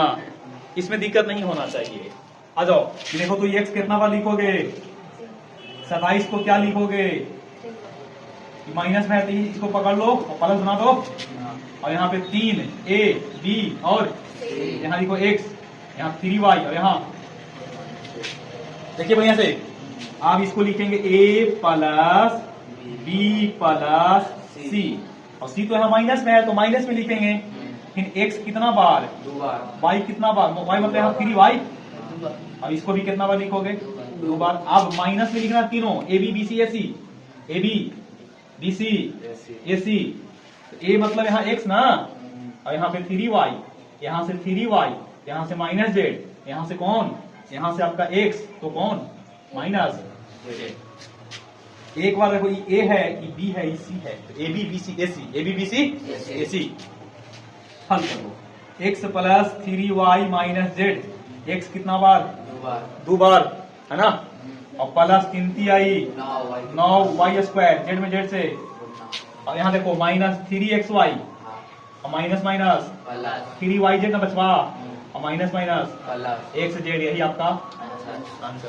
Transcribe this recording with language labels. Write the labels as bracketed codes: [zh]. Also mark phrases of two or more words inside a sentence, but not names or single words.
[hi] इसमें दिक्कत नहीं होना चाहिए। आ जाओ देखो तो x कितना बार लिखोगे 27 को क्या लिखोगे माइनस में है तो इसको पकड़ लो और प्लस बना दो और यहाँ पे 3a b और यहाँ लिखो x, यहाँ 3y और यहाँ देखिए बढ़िया से आप इसको लिखेंगे a प्लस b प्लस c और c तो यहाँ माइनस में है तो माइनस में लिखेंगे। फिर x कितना बार y कितना बार y मतलब यहाँ 3y अब इसको भी कितना बार लिखोगे 2 बार। अब माइनस में लिखना तीनों a b b c a c a b b c a c a मतलब यहाँ x ना और यहाँ पे 3y यहाँ से 3y यहाँ से माइनस z यहाँ से कौन यहाँ से आपका x तो कौन माइनस एक बार देखो ये a है ये b है ये c है तो a b b c a c a b b c a c हल कर दो x प्लस 3y माइनस z x कितना बार 2 बार है ना और प्लस 3 9y स्क्वायर जेड में जेड से और यहाँ देखो माइनस 3xy और माइनस माइनस 3yz ना बचवा और माइनस माइनस x जेड यही आपका आंसर।